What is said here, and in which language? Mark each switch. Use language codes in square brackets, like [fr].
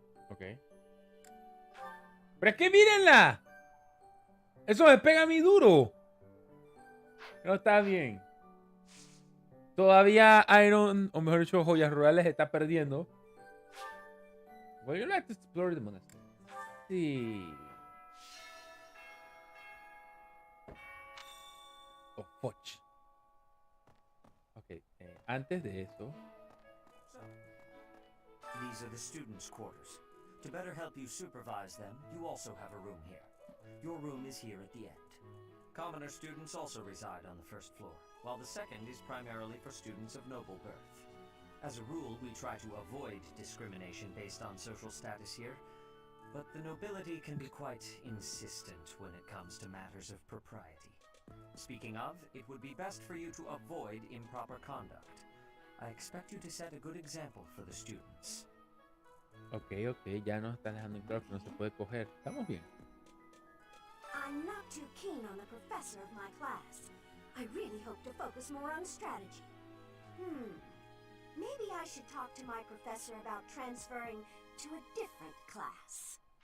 [es] Ok. ¡Pero es que mírenla! ¡Eso me pega a mí duro! No está bien. Todavía Iron, o mejor dicho, Joyas Rurales está perdiendo. [en] Would you like to explore the monastery? [es] Sí. [en] Oh, fudge. [es] Ok, antes de eso. [en] These are the students' quarters. To better help you supervise them, you also have a room here. Your room is here at the end. Commoner students also reside on the first floor, while the second is primarily for students of noble birth. As a rule, we try to avoid discrimination based on social status here, but the nobility can be quite insistent when it comes to matters of propriety. Speaking of, it would be best for you to avoid improper conduct. I expect you to set a good example for the students. [es] Ok, ya nos están dejando en claro que no se puede coger. Estamos bien. [en] I'm not too keen on the professor of my class. I really hope to focus more on strategy. Maybe I should talk to my professor about transferring to a different class.